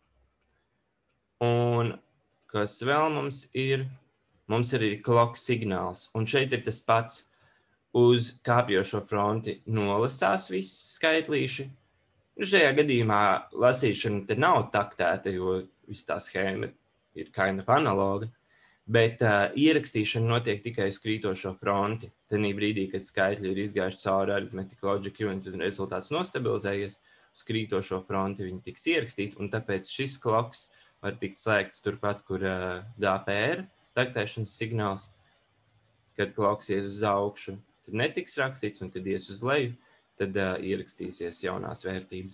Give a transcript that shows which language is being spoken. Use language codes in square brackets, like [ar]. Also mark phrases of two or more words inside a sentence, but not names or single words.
[lv] Un kas vēl mums ir? Mums ir arī clock signāls, un šeit ir tas pats. Uz kāpjošo fronti nolasās visi skaitlīši. Šajā gadījumā lasīšana te nav taktēta, jo viss tā schēma ir [en] kind of [lv] analoga, bet ierakstīšana notiek tikai uz krītošo fronti. Tenī brīdī, kad skaitļi ir izgājuši cauri [en] arithmetic logic unit [lv] un rezultāts nostabilizējies, uz krītošo fronti viņi tiks ierakstīti, un tāpēc šis kloks var tikt slēgts turpat, kur DPR, taktēšanas signāls, kad kloks ies uz augšu. Tad netiks rakstīts, un kad ies uz leju, tad ierakstīsies jaunās vērtības.